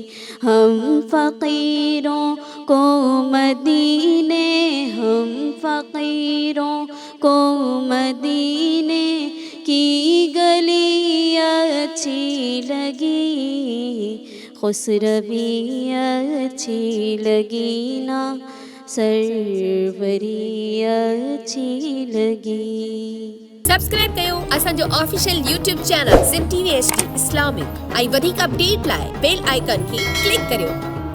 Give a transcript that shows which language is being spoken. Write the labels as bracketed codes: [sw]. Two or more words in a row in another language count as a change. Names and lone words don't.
[ur] ہم فقیروں کو مدینے ہم فقیروں کو مدینے کی گلی اچھی لگی. خسروی اچھی لگی نا سروری اچھی لگی. [sd] سبسکرائب कयो असांजो [en] official YouTube channel [sd] सिम TV HD इस्लामिक ऐं वधीक अपडेट लाइ [en] bell icon [sd] खे क्लिक करियो.